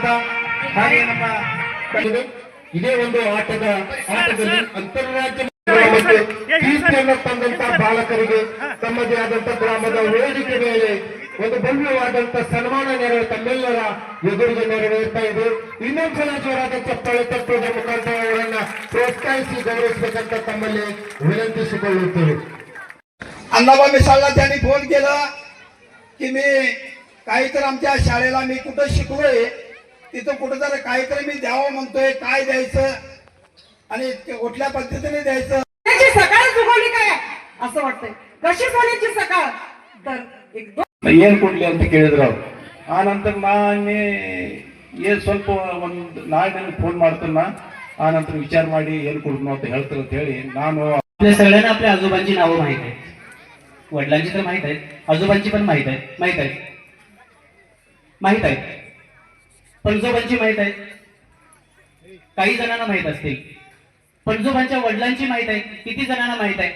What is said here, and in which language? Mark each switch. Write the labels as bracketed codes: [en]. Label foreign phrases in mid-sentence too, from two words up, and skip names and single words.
[kn] ಹಾಗೆ ನಮ್ಮ ಇದೇ ಒಂದು ಆಟದಲ್ಲಿ ಅಂತಾರಾಜ್ಯ ಕೀರ್ತಿಯನ್ನು ತಂದಂತಹ ಬಾಲಕರಿಗೆ ತಮ್ಮದೇ ಆದಂತಹ ಗ್ರಾಮದ ವೇದಿಕೆ ಮೇಲೆ ಒಂದು ಭವ್ಯವಾದಂತಹ ಸನ್ಮಾನ ತಮ್ಮೆಲ್ಲರ ಎದುರಿಗೆ ನೆರವೇರ್ತಾ ಇದೆ. ಇನ್ನೊಂದ್ಸಲ ಜೋರಾದ ಚಪ್ಪಾಳೆ ತಟ್ಟುವುದರ ಮುಖಾಂತರ ಅವರನ್ನ ಪ್ರೋತ್ಸಾಹಿಸಿ ಗೌರವಿಸಬೇಕಂತ ತಮ್ಮಲ್ಲಿ ವಿನಂತಿಸಿಕೊಳ್ಳುತ್ತೇವೆ. [mr] अण्णाबा मिसाळला त्यांनी फोन केला की मी काहीतरी आमच्या शाळेला मी कुठं शिकलोय तिथं कुठेतरी काहीतरी मी द्यावं म्हणतोय, काय द्यायचं आणि कुठल्या पद्धतीने द्यायचं. सकाळ जुगवली काय असं वाटतंय, कशी सोन्याची सकाळ तर एकदम [kn] ಏನ್ ಕೊಡ್ಲಿ ಅಂತ ಕೇಳಿದ್ರು ಅವ್ರು. ಆ ನಂತರ ನಾನೇ ಏನ್ ಸ್ವಲ್ಪ ಒಂದು ನಾಳೆ ಫೋन ಮಾಡ್ತಾನ, ಆ ನಂತರ विचार ಮಾಡಿ ಏನ್ ಕೊಡ್ನು ಅಂತ ಹೇಳ್ತಾರೆ ಅಂತ ಹೇಳಿ ನಾನು [mr] आपल्या सगळ्यांना आपल्या आजोबांची नावं माहित आहेत, वडिलांची तर माहित आहेत, आजोबांची पण माहित आहेत, पणजोबांची माहित आहेत, काही जणांना माहित असतील. पणजोबांच्या वडिलांची माहित आहे, किती जणांना माहित आहे?